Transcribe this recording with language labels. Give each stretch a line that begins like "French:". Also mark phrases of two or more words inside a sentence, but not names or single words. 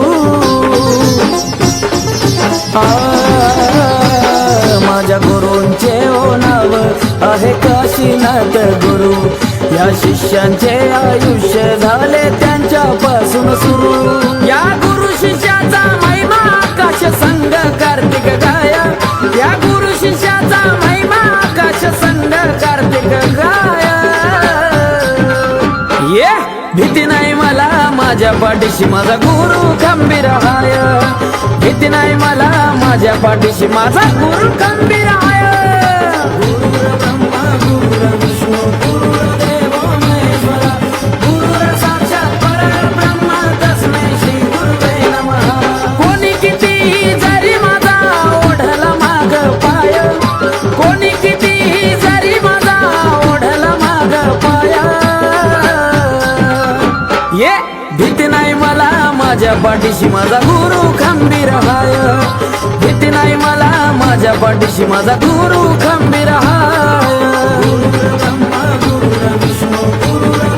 Marathi: माझ्या गुरूंचे हो नाव आहे काशीनाथ गुरु, या शिष्यांचे आयुष्य झाले त्यांच्यापासून सुरू. या गुरु शिष्याचा महिमा आकाश संग कार्तिक गाया, या गुरु शिष्याचा महिमा आकाश संग कार्तिक गाया. ये भीती नाही मला माझ्या पाठीशी माझा गुरु खंबीर हाय, भीती नाही मला माझ्या पाठीशी माझा गुरु खंबीर हाय.
Sanskrit: गुरुर्ब्रह्मा गुरुर्विष्णू गुरुर्देव महेश्वरा, गुरुर साक्षात परब्रह्म तस्मै श्री गुरुवे नमः.
Marathi: कोणी किती जरी माझा ओढला माग पाय, कोणी किती जरी माझा ओढला माग पाय. ये भीती नाही मला माझ्या पाठीशी माझा गुरु खंबीर हाय, भीती नाही मला माझ्या पाठीशी माझा गुरु खंबीर हाय.
Sanskrit: गुरुर्ब्रह्मा गुरुर्विष्णू गुरु